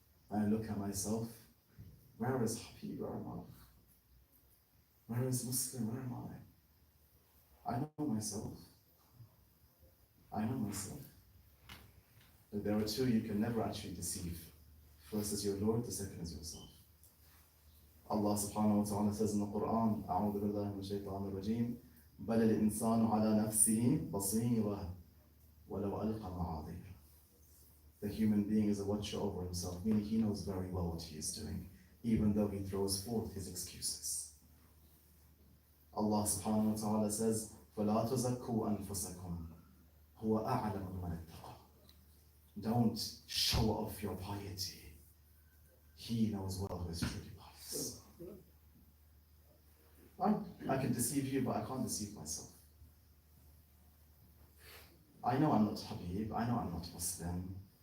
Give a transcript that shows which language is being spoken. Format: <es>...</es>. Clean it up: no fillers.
<en>And I look at myself, where is Habib? Where am I? Where is Muslim? Where am I? I know myself. I know myself. But there are two you can never actually deceive. First is your Lord, the second is yourself. Allah subhanahu wa ta'ala says in the Quran,</en> <ar>أعوذ بالله من الشيطان الرجيم بل الإنسان على نفسه بصيرة ولو ألقى معاذيره.</ar> <en>The human being is a watcher over himself, meaning he knows very well what he is doing, even though he throws forth his excuses. Allah subhanahu wa ta'ala says,</en> <ar>فَلَا تُزَكُّوا أَنفُسَكُمْ هُوَ أَعْلَمُ بِمَنِ اتَّقَى.</ar> <en>Don't show off your piety. He knows well who is truly pious. I can deceive you, but I can't deceive myself. I know I'm not Habib, I know I'm not Muslim.</en>